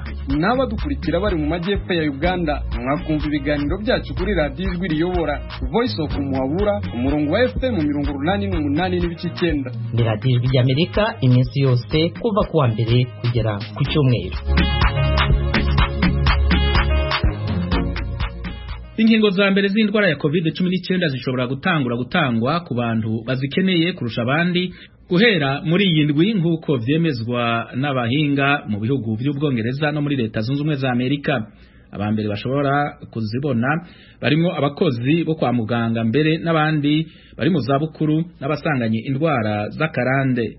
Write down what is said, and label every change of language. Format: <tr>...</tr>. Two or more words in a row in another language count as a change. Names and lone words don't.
<rw>N'abadukurikira bari mu majyepfo ya Uganda mwakumva ibiganiro byacu kuri radio Ijwi Riyobora Voice of Muhabura umurongo wa FM 88 n'ibice 9. Ni radio Ijwi ry'Amerika iminsi yose kuva kuwa mbere kugera ku cyumweru.</rw> <rn>Inkingo za mbere z'indwara ya COVID-19 zishobora gutangwa ku bantu bazikeneye kurusha abandi guhera muri iyi ndwi nk'uko vyemezwa n'abahinga mu bihugu by'Ubwongereza no muri Leta Zunze Ubumwe za Amerika. Abambere bashobora kuzibona barimo abakozi bo kwa muganga mbere n'abandi bari mu zabukuru n'abasanganye indwara z'akarande.</rn>